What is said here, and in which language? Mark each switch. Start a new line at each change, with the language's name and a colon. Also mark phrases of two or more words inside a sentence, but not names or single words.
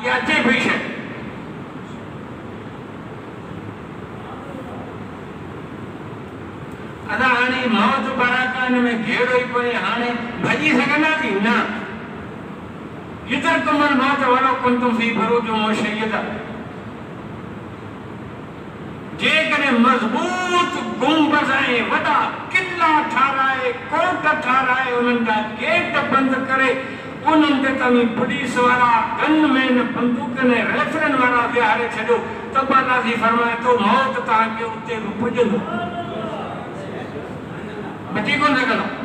Sindhi: इहा अचे पई शइ अदा हाणे मौत पर हक आहे, हिन में घेड़ो ई कोन्हे, हाणे भॼी सघंदासीं न।
Arabic: يدرككم الموت ولو كنتم في بروج مشيدة,
Sindhi: जेकॾहिं मज़बूत गुंबज़ ऐं वॾा किला ठाराए, कोट ठाराए, उन्हनि जा गेट बंदि करे, उन्हनि ते तव्हां पुलिस वारा गनमैन बंदूकनि ऐं राइफलनि वारा विहारे छॾियो त अल्लाह जी फरमाए थो मौत तव्हांखे उते बि पुॼंदो, बची कोन सघंदो।